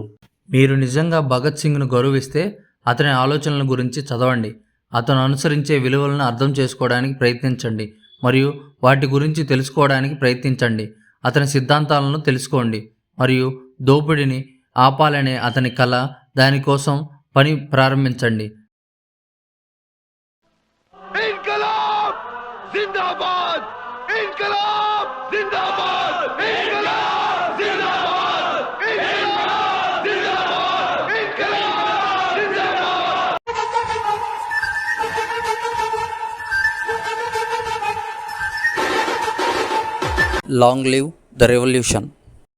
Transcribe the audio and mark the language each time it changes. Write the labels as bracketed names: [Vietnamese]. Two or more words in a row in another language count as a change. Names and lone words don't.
[Telugu] మీరు నిజంగా భగత్ సింగ్ను గౌరవిస్తే అతని ఆలోచనల గురించి చదవండి. అతను అనుసరించే విలువలను అర్థం చేసుకోవడానికి ప్రయత్నించండి మరియు వాటి గురించి తెలుసుకోవడానికి ప్రయత్నించండి. అతని సిద్ధాంతాలను తెలుసుకోండి మరియు దోపిడీని ఆపాలనే అతని కళ, దానికోసం పని ప్రారంభించండి. [Hindi] इनकलाब जिंदाबाद, इनकलाब जिंदाबाद, इनकलाब जिंदाबाद, इनकलाब जिंदाबाद, इनकलाब जिंदाबाद. [English] Long live the revolution.